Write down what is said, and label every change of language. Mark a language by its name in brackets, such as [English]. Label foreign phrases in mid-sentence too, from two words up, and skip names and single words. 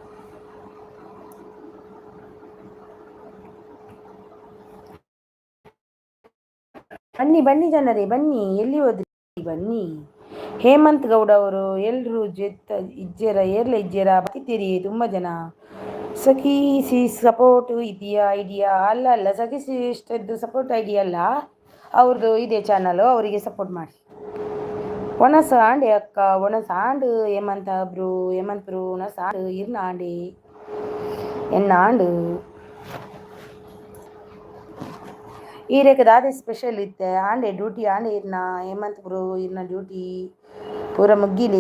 [Kannada] ಬನ್ನಿ ಜನರೇ ಬನ್ನಿ, ಎಲ್ಲಿ ಹೋದ್ರಿ? ಬನ್ನಿ. ಹೇಮಂತ್ ಗೌಡ ಅವರು ಎಲ್ಲರೂ ಇಜ್ಜೇರ ಬರ್ತಿದ್ದೀರಿ ತುಂಬ ಜನ. ಸಖಿ [English] support idea [Kannada] ಅಲ್ಲ ಸಖಿ ಸಿಸ್ಟರ್ದು [English] support idea [Kannada] ಅಲ್ಲ, ಅವ್ರದ್ದು ಇದೆ ಚಾನಲು, ಅವರಿಗೆ ಸಪೋರ್ಟ್ ಮಾಡಿ. [Tulu] ಒಣಸಾಂಡೆ ಅಕ್ಕ, ಒಣಸಾಂಡು ಹೇಮಂತ್ ಬ್ರು ಒಣಸಾಂಡು ಇರ್ನಾಂಡೆ ಎನ್ನಾಂಡು ಈರೇಕ ದಾದೆ ಸ್ಪೆಷಲ್ ಇತ್ತೆ ಆಂಡೆ ಡ್ಯೂಟಿ ಆಂಡೆ ಇರ್ನ ಹೇಮಂತ್ ಬ್ರು ಇರ್ನ ಡ್ಯೂಟಿ ಪೂರ ಮುಗ್ಗಿಲಿ